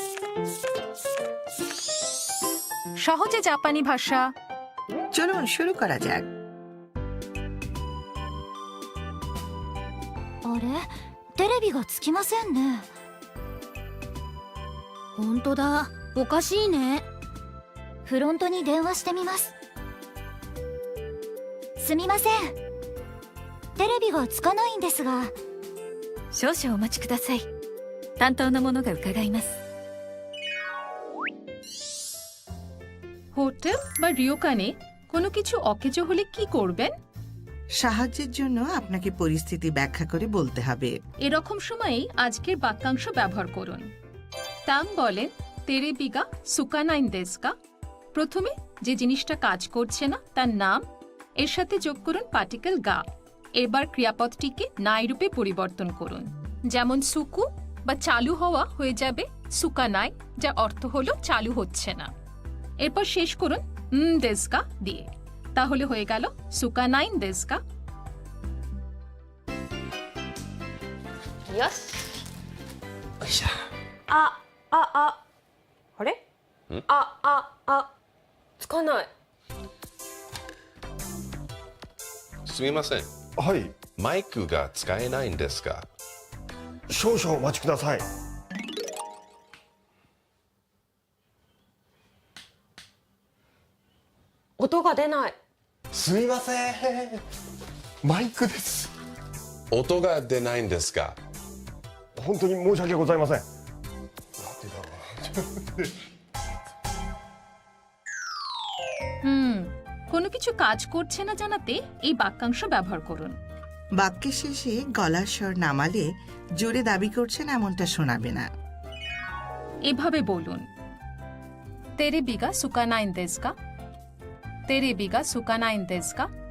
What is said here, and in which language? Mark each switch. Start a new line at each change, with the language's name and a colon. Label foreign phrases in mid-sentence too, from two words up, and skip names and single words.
Bangla: সহজে জাপানি ভাষা। চলুন শুরু করা যাক।
Japanese: あれテレビがつきませんね。本当だ、おかしいね。フロントに電話してみます。すみません、テレビがつかないんですが。少々お待ちください。担当の者が伺います。
Bangla: হোটেল বা রিয়োকানে কোনো কিছু অকেজো হলে কি করবেন? সাহায্যের জন্য আপনাকে পরিস্থিতি ব্যাখ্যা করে বলতে হবে। এরকম সময়েই আজকের বাক্যাংশ ব্যবহার করুন। তাম বলেন
Japanese: テレビがつかないんですか.
Bangla: প্রথমে যে জিনিসটা কাজ করছে না তার নাম, এর সাথে যোগ করুন পার্টিকেল গা। এবার ক্রিয়াপদটিকে নাই রূপে পরিবর্তন করুন। যেমন সুকু বা চালু হওয়া হয়ে যাবে সুকানাই, যার অর্থ হলো চালু হচ্ছে না। এরপর শেষ করুন দেস্কা দিয়ে, তাহলে হয়ে গেল
Japanese: つかないんですか. よし。よいしょ。あれ？つかない。すみません。はい、マイクが使えないんですか？少々お待ちください。音が出ない。すみません、マイクです。音が出ないんですか？本当に申し訳ございません。なんでだろう。
Bangla: কোনো কিছু কাজ করছে না জানাতে এই বাক্যাংশ ব্যবহার করুন। বাক্যের শেষে গলার স্বর নামালে জোরে দাবি করছেন এমনটা শোনাবে না। এভাবে বলুন,
Japanese: テレビがつかないんですか, テレビがつかないんですか.